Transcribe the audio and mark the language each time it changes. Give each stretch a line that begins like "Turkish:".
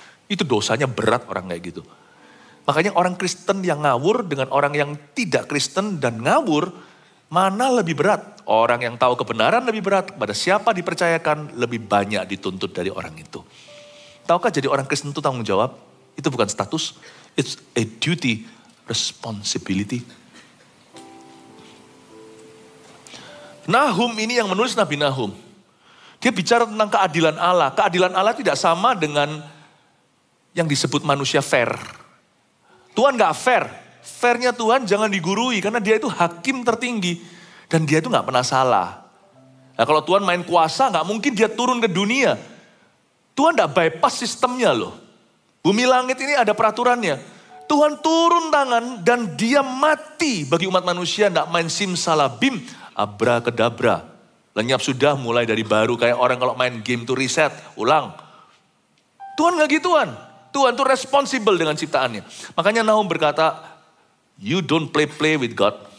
Indonesian: Itu dosanya berat orang kayak gitu. Makanya orang Kristen yang ngawur dengan orang yang tidak Kristen dan ngawur, mana lebih berat? Orang yang tahu kebenaran lebih berat. Kepada siapa dipercayakan lebih banyak dituntut dari orang itu. Tahukah jadi orang Kristen itu tanggung jawab? Itu bukan status.
English: It's a duty, responsibility.
Indonesian: Nahum ini yang menulis Nabi Nahum. Dia bicara tentang keadilan Allah. Keadilan Allah tidak sama dengan yang disebut manusia fair. Tuhan gak fair. Fairnya Tuhan jangan digurui karena dia itu hakim tertinggi. Dan dia itu gak pernah salah. Nah, kalau Tuhan main kuasa gak mungkin dia turun ke dunia. Tuhan gak bypass sistemnya loh. Bumi langit ini ada peraturannya. Tuhan turun tangan dan dia mati bagi umat manusia. Gak main simsalabim, abracadabra. Lenyap sudah mulai dari baru kayak orang kalau main game tuh reset, ulang. Tuhan gak gituan. Tuhan tuh responsible dengan ciptaannya. Makanya Nahum berkata,
English: you don't play with God.